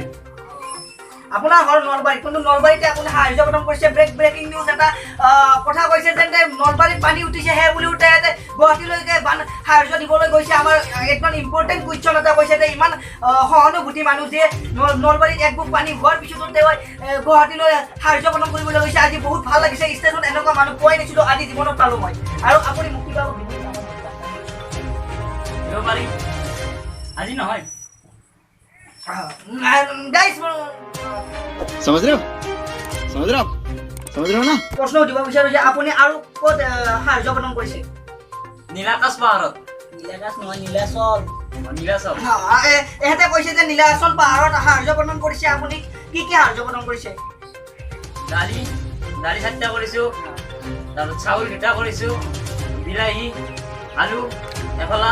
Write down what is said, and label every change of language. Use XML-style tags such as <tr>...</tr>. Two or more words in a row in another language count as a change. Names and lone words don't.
<as>আপোনাৰ ঘৰ নলবাৰীত কিন্তু নলবাৰীতে আপুনি সাহায্য প্ৰদান কৰিছে</as> <en>breaking news</en> <as>এটা কথা কৈছে যে নলবাৰীত পানী উঠিছে সেই বুলি উঠে গুৱাহাটীলৈকে সাহায্য দিবলৈ গৈছে আমাৰ একদম</as> <en>important question</en> <as>এটা কৈছে যে ইমান সহানুভূতি মানুহ যে নলবাৰীত একবুক পানী হোৱাৰ পিছতো তেওঁ গুৱাহাটীলৈ সাহায্য প্ৰদান কৰিবলৈ গৈছে আজি বহুত ভাল লাগিছে ষ্টেচনত এনেকুৱা মানুহ পোৱাই নাছিলোঁ আজি জীৱনত পালোঁ মই আৰু আপুনি মোক কিবা দিব পাৰি আজি নহয় গাইছ</as> <hi>समझ रहे हो ना</hi> <as>প্ৰশ্ন সুধিব বিচাৰোঁ যে আপুনি আৰু ক'ত সাহায্য প্ৰদান কৰিছে নীলাকাশ পাহাৰত নীলাকাশ নহয় নীলাচল নীলাচল এহেঁতে কৈছে যে নীলাচল পাহাৰত সাহায্য প্ৰদান কৰিছে আপুনি কি সাহায্য প্ৰদান কৰিছে দালি 4টা কৰিছোঁ তাৰপিছত চাউল 2টা কৰিছোঁ বিলাহী আলু এফালা</as>